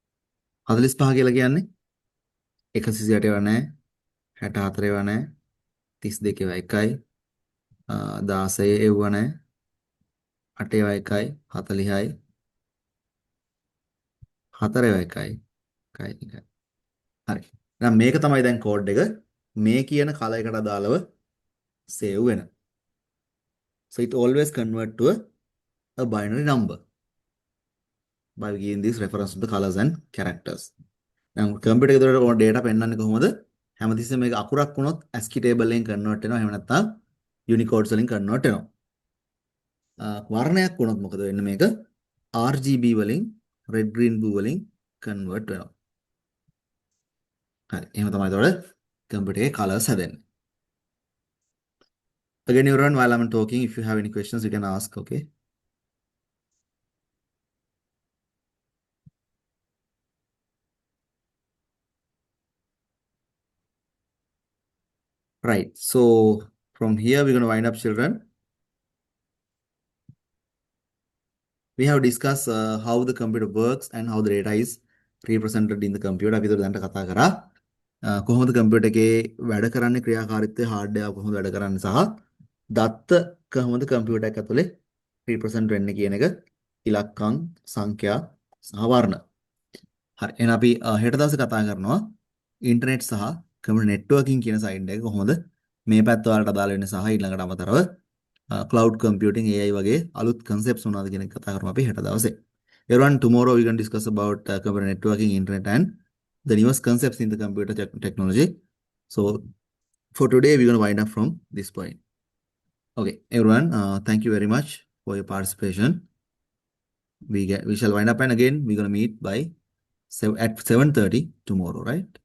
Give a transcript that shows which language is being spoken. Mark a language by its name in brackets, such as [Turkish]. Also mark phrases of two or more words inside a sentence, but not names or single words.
[Sinhala] 45 කියලා කියන්නේ 128 ඒවා නැහැ 64 ඒවා නැහැ 32 එකයි 16 එව්ව නැහැ 8 එකයි 40යි 4 එකයි 1යි. හරි. එහෙනම් මේක තමයි දැන් කෝඩ් එක මේ කියන කලයකට අදාළව සේව් වෙන. [English] So it always convert to a binary number by giving this reference to the colors and characters. [Sinhala] දැන් කම්පියුටර් එකේ උඩ data පෙන්වන්නේ කොහොමද? හැමතිස්සෙම මේක අකුරක් වුණොත් ASCII table එකෙන් convert වෙනවා. එහෙම නැත්නම් Unicode වලින් convert වෙනවා. වර්ණයක් වුණොත් මොකද වෙන්නේ මේක? RGB වලින් [English] red green blue [Sinhala] වලින් convert වෙනවා. හරි. එහෙම තමයි එතකොට කම්පියුටර් එකේ colors හැදෙන්නේ. [English] Again, everyone, while I'm talking, if you have any questions, you can ask, okay? Right. So from here, we're going to wind up, children. We have discussed how the computer works and how the data is represented in the computer. [Sinhala] අපි දැන් කතා කරා කොහොමද කම්පියුටර් එකේ වැඩ කරන්නේ ක්‍රියාකාරීත්වය හાર્ඩ්වෙයාර් කොහොමද වැඩ කරන්නේ සහ දත්ත කොහොමද කම්පියුටර් එක ඇතුලේ represent වෙන්නේ කියන එක ඉලක්කම් සංඛ්‍යා සහ වර්ණ. හරි. එහෙනම් අපි හෙට දවසේ කතා කරනවා ඉන්ටර්නෙට් සහ [English] computer networking [Sinhala] කියන සයිඩ් එක කොහොමද මේ පැත්ත වලට අදාළ වෙන්නේ සහ ඊළඟට අමතරව [English] cloud computing AI [Sinhala] වගේ අලුත් concepts මොනවද කියන එක කතා කරමු අපි හෙට දවසේ. [English] Everyone, tomorrow we can discuss about computer networking, internet and the newest concepts in the computer technology. So for today we're going to wind up from this point. Okay, everyone, thank you very much for your participation. We shall wind up and again we're going to meet by at 7:30 tomorrow, right?